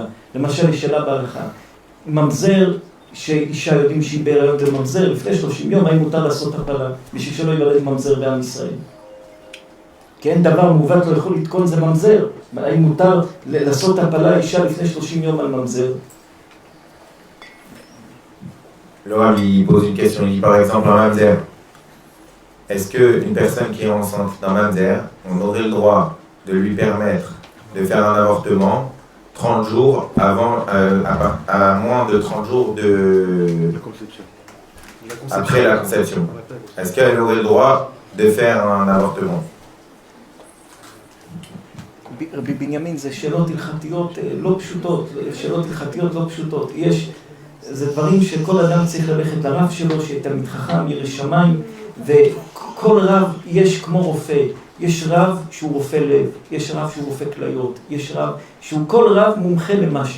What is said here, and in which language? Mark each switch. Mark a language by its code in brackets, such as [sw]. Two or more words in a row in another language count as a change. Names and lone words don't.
[he] למשל, יש שאלה בהלכה. ממזר, שאישה יודעים שהיא בהיריון וממזר, לפני 30 יום, האם מותר לעשות הפלה, בשביל שלא ייוולד ממזר בעם ישראל. כי אין דבר מעוות לא יכול לתקון זה ממזר. האם מותר לעשות הפלה אישה לפני 30 יום על ממזר? [fr] Laura lui pose une question, il dit par exemple un mamzer. Est-ce qu'une personne qui est enceinte d'un mamzer, on aurait le droit de lui permettre de faire un avortement 30 jours avant, à moins de 30 jours après la conception? Est-ce qu'elle aurait le droit de faire un avortement? [he] רבי בנימין, זה שאלות הלכתיות לא פשוטות, שאלות הלכתיות לא פשוטות. זה דברים שכל אדם צריך ללכת לרב שלו, שתלמיד חכם, ירא שמיים, וכל רב יש כמו רופא. יש רב שהוא רופא לב, יש רב שהוא רופא כליות, יש רב שהוא כל רב מומחה למשהו.